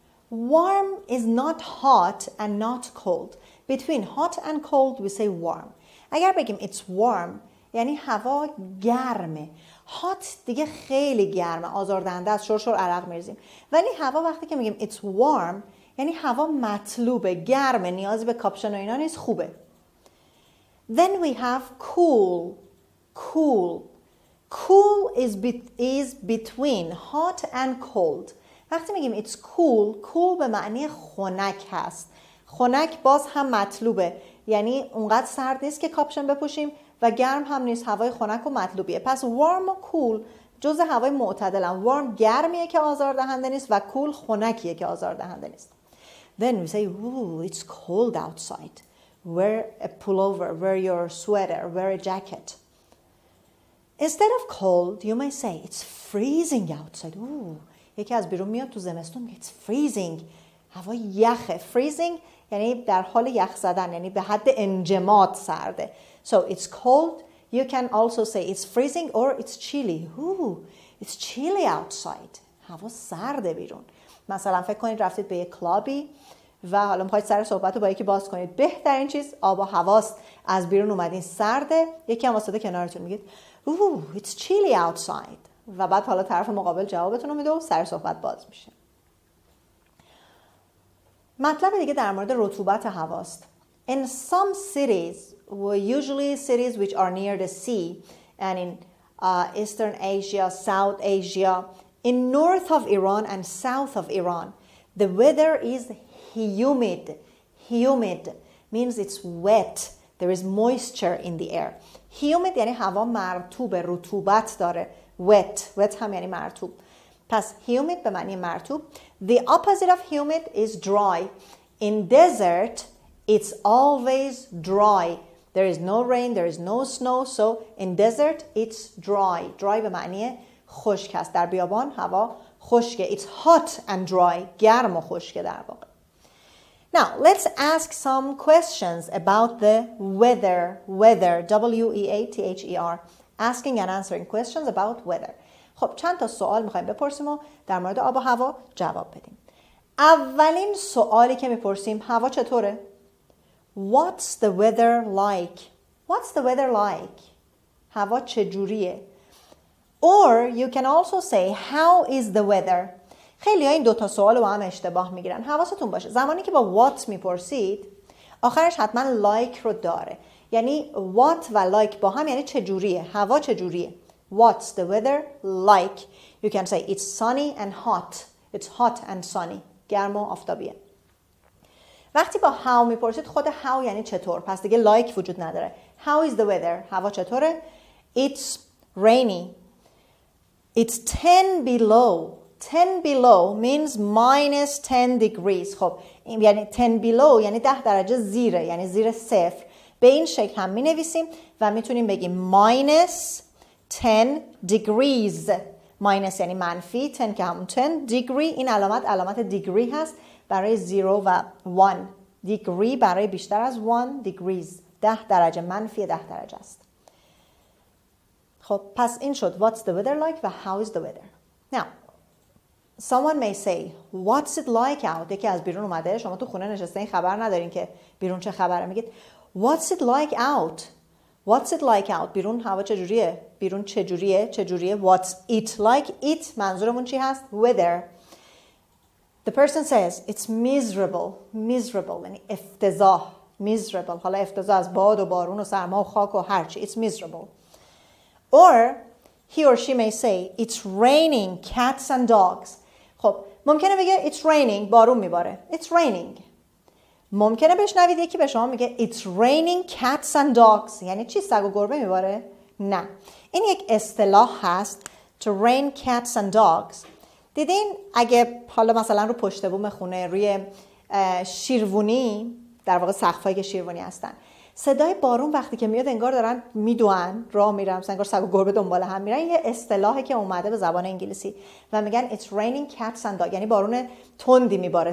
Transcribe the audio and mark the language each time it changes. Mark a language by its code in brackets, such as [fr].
[en] Warm is not hot and not cold. Between hot and cold we say warm. [fa] اگر بگیم [en] it's warm [fa] یعنی هوا گرمه. hot دیگه خیلی گرمه، آزاردهنده است، شرشر عرق میریزیم. ولی هوا وقتی که میگیم [en] it's warm [fa] یعنی هوا مطلوبه، گرمه، نیازی به کاپشن و اینا نیست، خوبه. [en] Then we have cool. Cool. Cool is between hot and cold. [fa] وقتی میگیم [en] it's cool، [fa] cool به معنی خنک هست. خنک باز هم مطلوبه، یعنی اونقدر سرد نیست که کاپشن بپوشیم و گرم هم نیست، هوای خنک و مطلوبیه. پس warm و cool جزء هوای معتدلن. warm گرمیه که آزاردهنده نیست و cool خنکیه که آزاردهنده نیست. [en] Then we say, ooh, it's cold outside. Wear a pullover, wear your sweater, wear a jacket. Instead of cold, you may say, it's freezing outside. [fa] Ooh, یکی از بیرون میاد تو زمستون، [en] it's freezing. [fa] هوا یخه. freezing یعنی در حال یخ زدن، یعنی به حد انجماد سرده. [en] So it's cold. You can also say it's freezing or it's chilly. Ooh, it's chilly outside. [fa] هوا سرده بیرون. مثلا فکر کنید رفتید به یک کلابی و حالا میخواید سر صحبت رو با یکی باز کنید. بهترین چیز آب و هواست. از بیرون اومدین سرده، یکی هم واسطه کنارتون میگید [en] Ooh, it's chilly outside. [fa] و بعد حالا طرف مقابل جوابتون رو میده و سر صحبت باز میشه. مطلب دیگه در مورد رطوبت هواست. [en] In some cities, usually cities which are near the sea, and in Eastern Asia, South Asia, in north of Iran and south of Iran, the weather is humid. Humid means it's wet. There is moisture in the air. [fa] Humid یعنی هوا مرطوب، رطوبت داره. Wet هم یعنی مرطوب. پس humid به معنی مرطوب. [en] The opposite of humid is dry. In desert, it's always dry. There is no rain, there is no snow, so in desert, it's dry. [fa] Dry به معنی خشک است. در بیابان هوا خشکه. [en] It's hot and dry. [fa] گرم و خشکه در واقع. [en] Now, let's ask some questions about the weather. Weather, W-E-A-T-H-E-R. Asking and answering questions about weather. [fa] خب چند تا سوال میخوایم بپرسیم و در مورد آب و هوا جواب بدیم. اولین سوالی که میپرسیم، هوا چطوره؟ [en] What's the weather like? What's the weather like? [fa] هوا چجوریه؟ [en] Or you can also say how is the weather? [fa] خیلی ها این دوتا سوال با هم اشتباه میگیرن. حواستون باشه زمانی که با what میپرسید آخرش حتما like رو داره. یعنی what و like با هم یعنی چجوریه، هوا چجوریه. [en] What's the weather like? You can say it's sunny and hot. It's hot and sunny. [fa] گرم و آفتابیه. وقتی با how میپرسید خود how یعنی چطور، پس دیگه like وجود نداره. [en] How is the weather? [fa] هوا چطوره؟ [en] It's rainy. It's 10 below. 10 below means minus 10 degrees. [fa] خب یعنی 10 below یعنی 10 درجه زیره، یعنی زیر صفر. به این شکل هم می نویسیم و میتونیم بگیم [en] minus 10 degrees. [fa] minus یعنی منفی، 10 که همون 10 degree. این علامت دیگری هست برای 0 و 1. degree برای بیشتر از 1 degrees. 10 درجه، منفی 10 درجه است. خب پس این شد [en] what's the weather like و how is the weather. Now someone may say what's it like out. [fa] یکی از بیرون اومده، شما تو خونه نشسته این خبر ندارین که بیرون چه خبره، میگید [en] what's it like out. What's it like out. [fa] بیرون هوا چجوریه؟ بیرون چجوریه؟ [en] What's it like. [fa] It منظورمون چی هست؟ weather. [en] The person says it's miserable [fa] یعنی افتضاح. [en] miserable. [fa] حالا افتضاح از باد و بارون و سرما و خاک و هرچی. [en] It's miserable. Or he or she may say it's raining cats and dogs. [fa] خب ممکنه بگه [en] it's raining [fa] بارون میباره. [en] It's raining. [fa] ممکنه بشنوید یکی به شما میگه [en] it's raining cats and dogs. [fa] یعنی چی؟ سگ و گربه میباره؟ نه. این یک اصطلاح هست [en] to rain cats and dogs. [fa] دیدین اگه حالا مثلا رو پشت بوم خونه روی شیروانی، در واقع سقفایی که شیروانی هستن، صدای بارون وقتی که میاد انگار دارن میدوئن، راه میرن، انگار سگ و گربه دنبال هم میرن. یه اصطلاحی که اومده به زبان انگلیسی و میگن [en] it's raining cats and dogs، [fa] یعنی بارون تندی میباره.